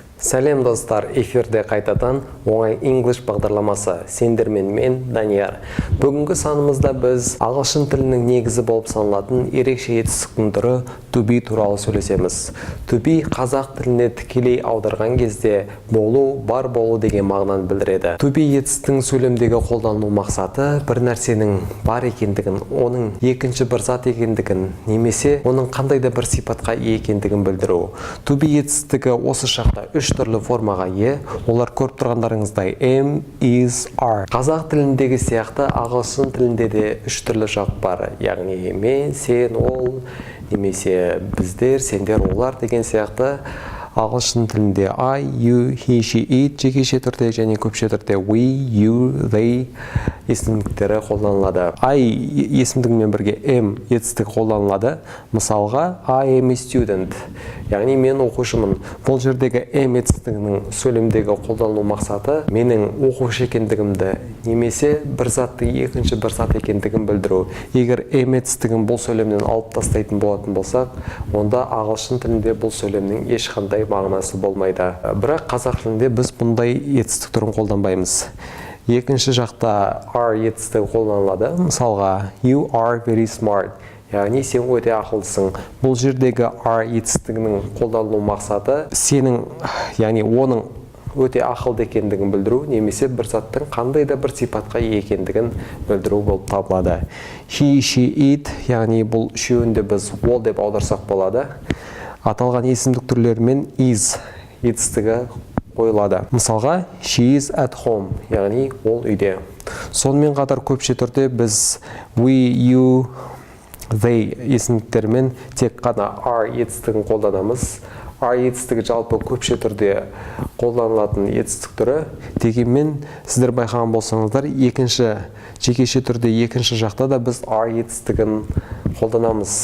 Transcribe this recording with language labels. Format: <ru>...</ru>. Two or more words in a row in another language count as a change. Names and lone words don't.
<kk>Сәлем достар, эфирде қайтадан оңай English бағдарламасы. Сендермен мен Данияр. Бүгінгі санымызда біз ағылшын тілінің негізі болып саналатын ерекше етістіктің түрі</kk> <en>to be</en> <kk>туралы сөйлесеміз.</kk> <en>To be</en> <kk>қазақ тіліне тікелей аударған кезде болу, бар болу деген мағынаны білдіреді.</kk> <en>To be</en> <kk>етістіктің сөйлемдегі қолдану мақсаты бір нәрсенің бар екендігін, оның екінші бір зат екендігін, немесе оның қандай да бір сипатқа ие екендігін білдіру.</kk> <en>To be</en> <kk>етістігі осы шақта үш түрлі формаға ие, олар көріп тұрғандарыңыздай</kk> <en>am, is, are.</en> <kk>Қазақ тіліндегі сияқты ағылшын тілінде де үш түрлі жақ бар, яғни мен, сен, ол, немесе біздер, сендер, олар деген сияқты. Ағылшын тілінде</kk> <en>I, you, he, she, it</en> <kk>жекеше түрде және көпше түрде</kk> <en>we, you, they</en> <kk>есімдіктері қолданылады. I есімдігімен бірге am етістігі қолданылады. Мысалға</kk> <en>I am a student,</en> <kk>яғни мен оқушымын. Бұл жердегі am етістігінің сөйлемдегі қолданылу мақсаты менің оқушы екендігімді немесе бір затты екінші бір зат екендігін білдіру. Егер am етістігін бұл сөйлемнен алып тастайтын болатын болсақ, онда ағылшын тілінде бұл сөйлемнің ешқандай мағынасы болмайды. Бірақ қазақ тілінде біз бұндай етістік түрін қолданбаймыз. Екінші жақта are етістігі қолданылады. Мысалға</kk> <en>you are very smart,</en> <kk>яғни сен өте ақылдысың. Бұл жердегі are етістігінің қолданылу мақсаты сенің, яғни оның өте ақылды екендігін білдіру, немесе бір заттың қандай да бір сипатқа ие екендігін білдіру болып табылады.</kk> <en>He, she, it,</en> <kk>яғни бұл үшеуінде біз ол деп аударсақ болады. Аталған есімдік түрлерімен is етістігі қойылады. Мысалға</kk> <en>she is at home,</en> <kk>яғни ол үйде. Сонымен қатар көпше түрде біз</kk> <en>we, you, they</en> <kk>есімдіктермен тек қана are етістігін қолданамыз. Are етістігі жалпы көпше түрде қолданылатын етістік түрі. Дегенмен сіздер байқаған болсаңыздар, жекеше түрде екінші жақта да біз are етістігін қолданамыз.</kk>